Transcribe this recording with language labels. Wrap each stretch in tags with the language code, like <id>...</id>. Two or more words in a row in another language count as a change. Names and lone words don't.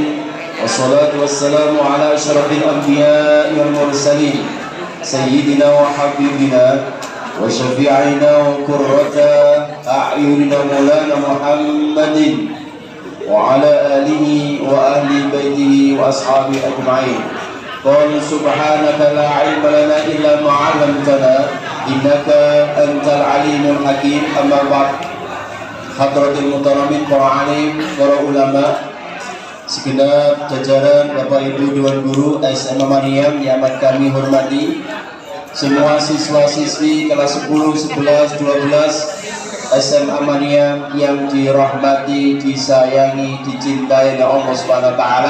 <ar>والصلاة والسلام على أشرف الأنبياء والمرسلين سيدنا وحبيبنا وشفيعنا وقرة أعيننا مولانا محمد وعلى آله وأهل بيته وأصحابه أجمعين. قال سبحانك لا علم لنا إلا ما علمتنا إنك أنت العليم الحكيم. أما بعد. حضرات المحترمين,</ar> <id>para alim, para ulama, segenap jajaran Bapak Ibu Dewan Guru SMA Maryam yang amat kami hormati, semua siswa-siswi kelas 10, 11, 12 SMA Maryam yang dirahmati, disayangi, dicintai oleh Allah</id> <ar>سبحانه وتعالى.</ar>